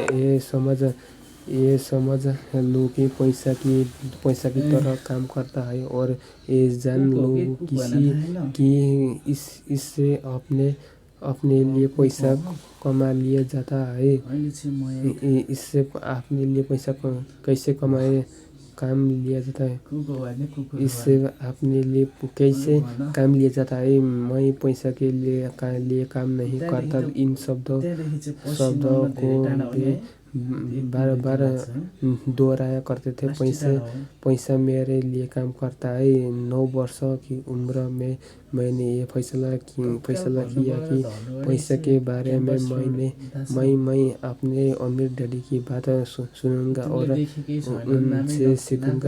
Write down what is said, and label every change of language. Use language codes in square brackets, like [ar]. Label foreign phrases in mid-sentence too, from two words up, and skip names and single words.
[hi] ये समझ लूं कि पैसा की तरह काम करता है और ये जान लूं कि इससे अपने लिए पैसा कमा लिया जाता है। इससे अपने लिए पैसा कैसे काम लिया जाता है, [ne] कुको भन्ने कुकुर [hi] इससे अपने लिए कैसे काम लिया जाता है। मैं पैसा के लिए काम नहीं करता। इन [ne] त्यहाँदेखि चाहिँ पश्चिम [hi] शब्दों [ne] आउन धेरै [hi] को [ne] टाढा हो नि [hi] भी है। बार बार दोहराया करते थे। पैसा मेरे लिए काम करता है। 9 वर्ष की उम्र में मैंने ये फैसला किया कि पैसा के बारे में मैं अपने अमीर डैडी की बात सुनूंगा और उनसे सीखूंगा।